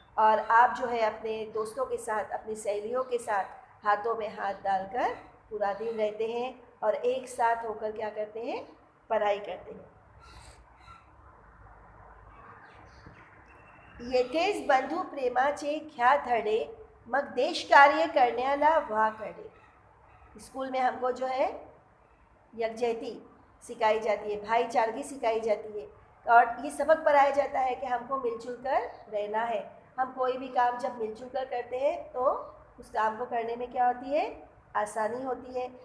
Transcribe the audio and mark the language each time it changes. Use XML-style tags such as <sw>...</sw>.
<hi>और आप जो है अपने दोस्तों के साथ, अपनी सहेलियों के साथ हाथों में हाथ डालकर पूरा दिन रहते हैं और एक साथ होकर क्या करते हैं, पढ़ाई करते हैं।</hi> <mr>येथेच बंधू प्रेमाचे घ्या धडे, मग देश कार्य करण्याला व्हा कडे।</mr> <hi>स्कूल में हमको जो है यकजहती सिखाई जाती है, भाईचारगी सिखाई जाती है और ये सबक पढ़ाया जाता है कि हमको मिलजुल कर रहना है। हम कोई भी काम जब मिलजुल कर करते हैं तो उस काम को करने में क्या होती है, आसानी होती है।</hi>